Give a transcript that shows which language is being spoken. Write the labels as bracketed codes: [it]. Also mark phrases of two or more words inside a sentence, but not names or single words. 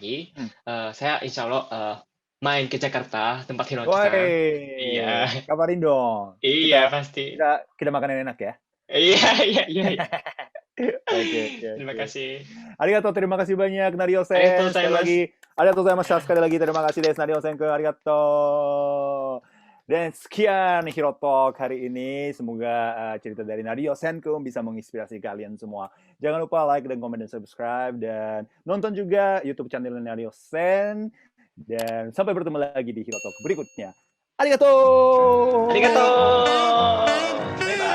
[id] lagi, Hmm. saya [ar] إن شاء الله [id] main ke Jakarta, tempat Hiroshima. Iya. Woi, kabarin dong. Iya, Kita pasti. kita kita makan yang enak ya. Iya, iya, iya, iya. Oke, oke, Terima oke. kasih. Arigato, terima kasih banyak Arigatou Nario-sen. Sekali lagi, gozaimasu. [ja] ありがとう ございます. [id] Sekali lagi terima kasih desu Nario-sen ke arigato. Dan sekian Hiro Talk hari ini. Semoga cerita dari Nario-sen bisa menginspirasi kalian semua. Jangan lupa like dan komen dan subscribe dan nonton juga YouTube channel Nario-sen. Dan sampai bertemu lagi di Hiro Talk berikutnya. Arigato. Arigatou.